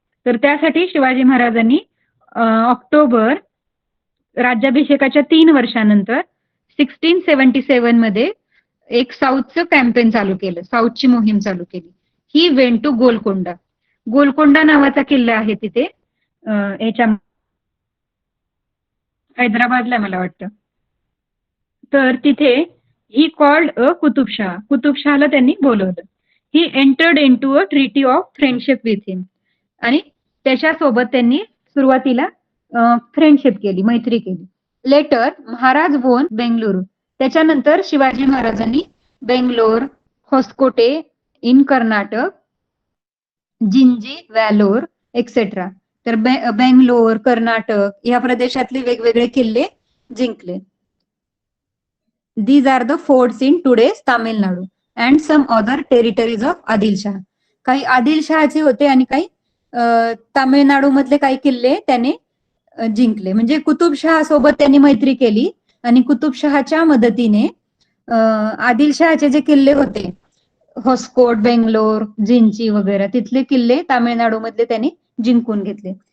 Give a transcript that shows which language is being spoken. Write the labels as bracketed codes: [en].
[mr] तर त्यासाठी शिवाजी महाराजांनी ऑक्टोबर राज्याभिषेकाच्या 3 वर्षानंतर 1677 मध्ये एक साऊथचं कॅम्पेन चालू केलं, साऊथची मोहीम चालू केली. [en] He went to Golconda. [mr] Golconda नावाचा किल्ला आहे तिथे ह्याच्या हैदराबादला मला वाटतं. तर तिथे [en] He called a Qutubshah. [mr] कुतुबशहाला त्यांनी बोलवलं. [en] He entered into a treaty of friendship with him. [mr] आणि त्याच्यासोबत त्यांनी सुरुवातीला फ्रेंडशिप केली, मैत्री केली. [en] Later Maharaj won Bengaluru. [mr] त्याच्यानंतर शिवाजी महाराजांनी बेंगलोर, होसकोटे इन कर्नाटक, जिंजी, व्हॅलोर एक्सेट्रा. तर बेंगलोर, कर्नाटक या प्रदेशातले वेगवेगळे किल्ले जिंकले. [en] These are the forts in today's Tamil Nadu and some other territories of Adilshah. [mr] काही आदिलशहाचे होते आणि काही तामिळनाडू मधले काही किल्ले त्याने जिंकले. म्हणजे कुतुबशहा सोबत त्यांनी मैत्री केली आणि कुतुबशहाच्या मदतीने आदिलशहाचे जे किल्ले होते, होसकोट, बेंगलोर, जिंची वगैरे, तिथले किल्ले तामिळनाडू मधले त्यांनी जिंकून घेतले.